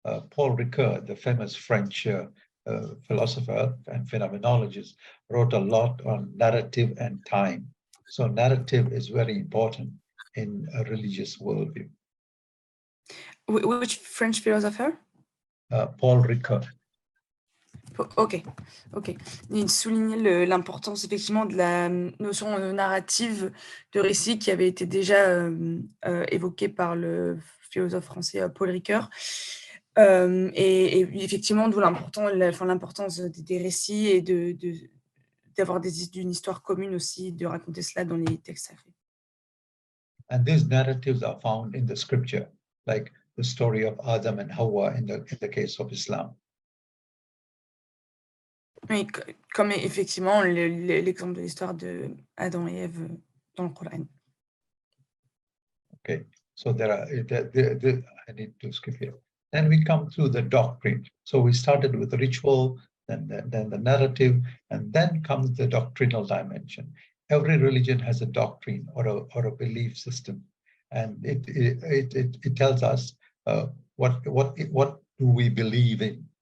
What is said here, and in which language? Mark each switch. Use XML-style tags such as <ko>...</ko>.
<en>Paul Ricoeur, the famous French philosopher and phenomenologist, wrote a lot on narrative and time. So narrative is very important in a religious worldview. Which French philosopher? Paul Ricoeur. Ok.</en> <fr>Il soulignait l'importance effectivement de la notion narrative de récit qui avait été déjà évoquée par le philosophe français Paul Ricoeur. Et effectivement, d'où l'importance des récits et d'avoir d'une histoire commune aussi, de raconter cela dans les textes sacrés.</fr> <en>And these narratives are found in the scripture, like the story of Adam and Hawa in the case of Islam.</en> <fr>Oui, comme effectivement l'exemple de l'histoire de Adam et Ève dans le Coran.</fr> <en>Okay, so I need to skip here. Then we come to the doctrine. So we started with the ritual, then the narrative, and then comes the doctrinal dimension. Every religion has a doctrine or a belief system, and it tells us what do we believe in.</en>